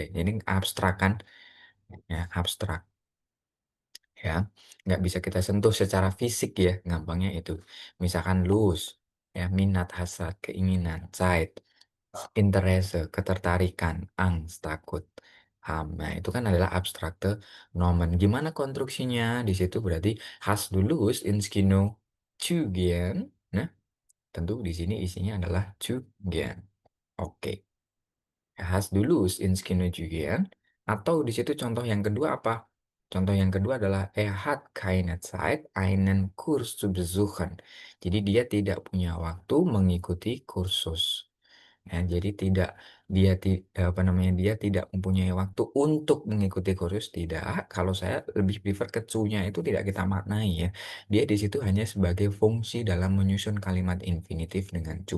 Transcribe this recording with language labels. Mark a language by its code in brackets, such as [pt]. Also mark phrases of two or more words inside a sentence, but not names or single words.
[id] Jadi abstrak kan, ya abstrak. Ya, nggak bisa kita sentuh secara fisik ya, gampangnya itu. Misalkan lust, ya minat, hasrat, keinginan, [de] Zeit, Interesse, [id] ketertarikan, Angst, takut, Nah, itu kan adalah [de] abstrakte nomen. [id] Gimana konstruksinya? Di situ berarti [de] hast du Lust ins Kino zu gehen? [id] Nah, tentu di sini isinya adalah [de] zu gehen. [id] Oke. [de] Hast du Lust ins Kino zu gehen? [id] Atau di situ contoh yang kedua apa? Contoh yang kedua adalah [de] hat keine Zeit, einen Kurs zu besuchen. [id] Jadi dia tidak punya waktu mengikuti kursus. Ya, jadi dia tidak mempunyai waktu untuk mengikuti kursus, tidak. Kalau saya lebih prefer ke nya itu tidak kita maknai ya. Dia di situ hanya sebagai fungsi dalam menyusun kalimat infinitif dengan cu.